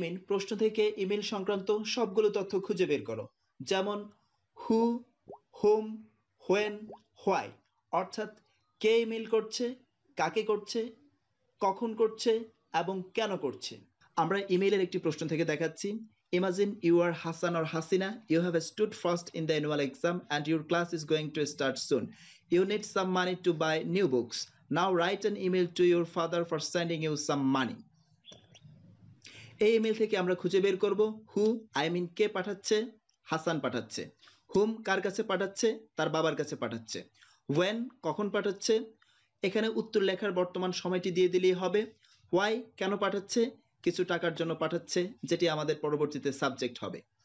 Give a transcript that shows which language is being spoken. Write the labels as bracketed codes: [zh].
[bn] প্রশ্ন থেকে ইমেল সংক্রান্ত সবগুলো তথ্য খুঁজে বের করো, যেমন [en] who, whom, when, why, [bn] অর্থাৎ কে ইমেল করছে, কাকে করছে, কখন করছে এবং কেন করছে। আমরা ইমেইলের একটি প্রশ্ন থেকে দেখাচ্ছি। [en] Imagine you are Hassan or Hasina. You have stood first in the annual exam and your class is going to start soon. You need some money to buy new books. Now write an email to your father for sending you some money. [bn] এই email থেকে আমরা খুঁজে বের করব হু, কে পাঠাচ্ছে, হাসান পাঠাচ্ছে। হুম, কার কাছে পাঠাচ্ছে, তার বাবার কাছে পাঠাচ্ছে। ওয়েন, কখন পাঠাচ্ছে, এখানে উত্তর লেখার বর্তমান সময়টি দিয়ে দিলেই হবে। হোয়াই, কেন পাঠাচ্ছে, কিছু টাকার জন্য পাঠাচ্ছে, যেটি আমাদের পরবর্তীতে সাবজেক্ট হবে।